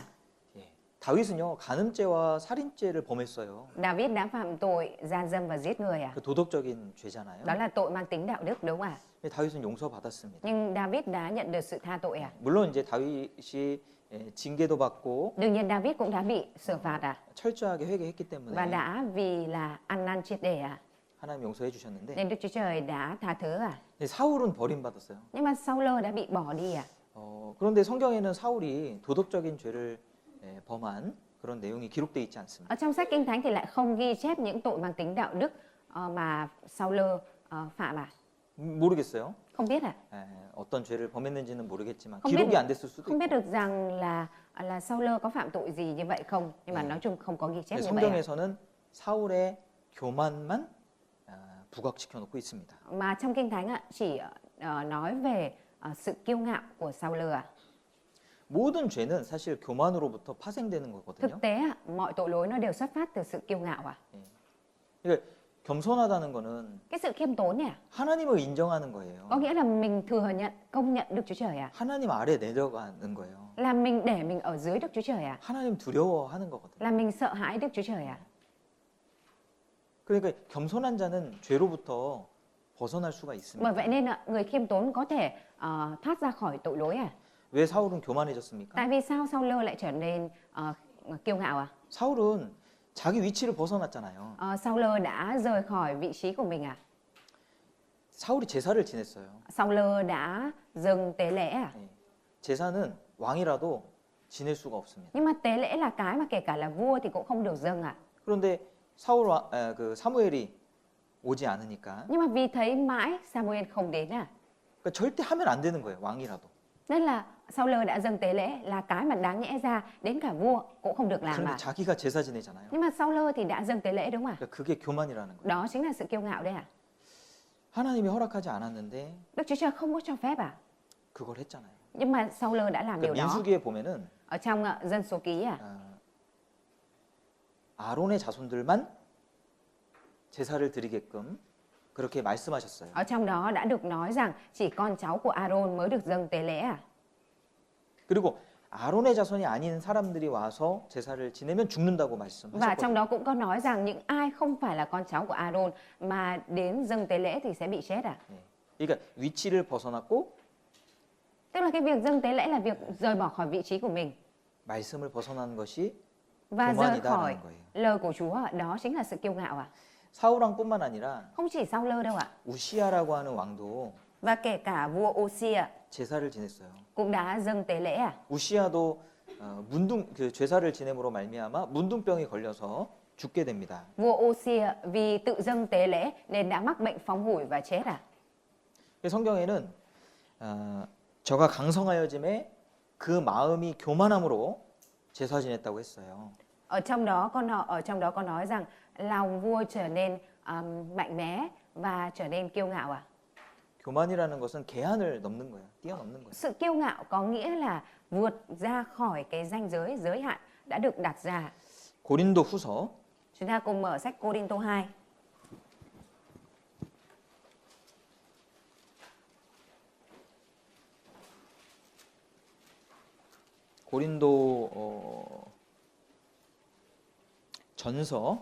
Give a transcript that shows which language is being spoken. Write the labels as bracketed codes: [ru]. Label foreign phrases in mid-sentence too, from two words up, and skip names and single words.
[ko] 예. 다윗은요 간음죄와 살인죄를 범했어요. [vi] David đã phạm tội gian dâm và giết người à? [ko] 그 도덕적인 죄잖아요. [vi] Đó là tội mang tính đạo đức đúng không ạ? [ko] 근데 다윗은 용서받았습니다. [vi] Nhưng David đã nhận được sự tha tội à? [ko] 물론 이제 다윗이 징계도 받고 [vi] Đương nhiên David cũng đã bị xử phạt à? [ko] 철저하게 회개했기 [vi] Và [ko] 때문에 [vi] đã vì là ăn năn triệt để à? [ko] 하나님 용서해 주셨는데 [vi] Nên Đức Chúa Trời đã tha thứ à? [ko] 근데 사울은 버림받았어요. [vi] Nhưng mà Saul đã bị bỏ đi à? [ko] 그런데 성경에는 사울이 도덕적인 죄를 범한 그런 내용이 기록되어 있지 않습니다. [vi] Ở trong sách Kinh Thánh thì lại không ghi chép những tội mang tính đạo đức mà Saul phạm à? [ko] 모르겠어요. [vi] Không biết à? [ko] 어떤 죄를 범했는지는 모르겠지만 [vi] không biết [ko] 기록이 안 됐을 수도 [vi] không biết [ko] 있고. [vi] được rằng là Saul có phạm tội gì như vậy không? Nhưng mà nói chung không có ghi chép [ko] 근데 [vi] như vậy. À? [ko] 성경에서는 사울의 교만만 부각시켜 놓고 있습니다. [vi] Mà trong Kinh Thánh chỉ nói về sự kiêu ngạo của Saul à? [ko] 모든 죄는 사실 교만으로부터 파생되는 거거든요. [vi] Thực tế mọi tội lỗi nó đều xuất phát từ sự kiêu ngạo à? [ko] 그러니까 겸손하다는 거는 [vi] Cái sự khiêm tốn này [ko] 하나님을 인정하는 거예요. [vi] có nghĩa là mình thừa nhận, công nhận Đức Chúa Trời à? [ko] 하나님 아래 내려가는 거예요. [vi] Là mình để mình ở dưới Đức Chúa Trời à? [ko] 하나님 두려워하는 거거든요. [vi] Là mình sợ hãi Đức Chúa Trời à? [ko] 그러니까 겸손한 자는 죄로부터 벗어날 수가 [vi] Bởi [ko] 있습니다. [vi] vậy nên người khiêm tốn có thể thoát ra khỏi tội lỗi à? [ko] 왜 사울은 교만해졌습니까? [vi] Tại vì sao Saul lại trở nên kiêu ngạo à? [ko] 사울은 자기 위치를 벗어났잖아요. [vi] Saul đã rời khỏi vị trí của mình à? [ko] 사울이 제사를 지냈어요. [vi] Saul đã dừng tế lễ à? [ko] 제사는 왕이라도 지낼 수가 없습니다. [vi] Nhưng mà tế lễ là cái mà kể cả là vua thì cũng không được dâng à? [ko] 그런데 그 사무엘이 오지 않으니까 [vi] Nhưng mà vì thấy mãi Samuel không đến à? [ko] 그러니까 절대 하면 안 되는 거예요. 왕이라도. [vi] Nên là Saul đã dâng tế lễ là cái mà đáng nhẽ ra đến cả vua cũng không được làm [ko] 그런데 [vi] mà. [ko] 자기가 제사 지내잖아요. [vi] Nhưng mà Saul thì đã dâng tế lễ đúng không ạ? [ko] 그러니까 그게 교만이라는 거예요. [vi] Đó chính là sự kiêu ngạo đấy à? [ko] 하나님이 허락하지 않았는데 [vi] Đức Chúa Trời không có cho phép à? [ko] 그걸 했잖아요. [vi] Nhưng mà Saul đã làm điều [ko] 그러니까 [vi] đó. [ko] 민수기에 보면은 [vi] Ở trong dân số ký à? [ko] 아론의 자손들만 제사를 드리게끔 그렇게 말씀하셨어요. [vi] Ở trong đó đã được nói rằng chỉ con cháu của Aaron mới được dâng tế lễ à? [ko] 그리고 아론의 자손이 아닌 사람들이 와서 제사를 지내면 죽는다고 [vi] Và [ko] 말씀하셨거든요. [vi] trong đó cũng có nói rằng những ai không phải là con cháu của Aaron mà đến dâng tế lễ thì sẽ bị chết à? [ko] 그러니까 위치를 벗어났고 [vi] Tức là cái việc dâng tế lễ là việc rời bỏ khỏi vị trí của mình [ko] 말씀을 벗어나는 것이 [vi] và rời khỏi [ko] 교만이다라는 거예요. [vi] lời của Chúa. Đó chính là sự kiêu ngạo à? [ko] 사울왕뿐만 아니라 [vi] Không chỉ Saul đâu ạ. [ko] 우시아라고 하는 왕도 [vi] Và kể cả vua Osia [ko] 제사를 지냈어요. [vi] cũng đã dâng tế lễ à? [ko] 우시아도 그 제사를 지냄으로 말미암아 문둥병이 걸려서 죽게 됩니다. [vi] Vua Osia vì tự dâng tế lễ nên đã mắc bệnh phóng hủi và chết à? [ko] 성경에는 저가 강성하여짐에 그 마음이 교만함으로 제사 지냈다고 했어요. [vi] Ở trong đó có nói rằng lòng vua trở nên mạnh mẽ và trở nên kiêu ngạo à? [ko] 교만이라는 것은 계한을 넘는 거야. 뛰어넘는 거야. [vi] Sự kiêu ngạo có nghĩa là vượt ra khỏi cái ranh giới, giới hạn đã được đặt ra. [ko] 고린도 후서 [vi] Chúng ta cùng mở sách Cô-rinh-tô 2. [ko] 고린도 전서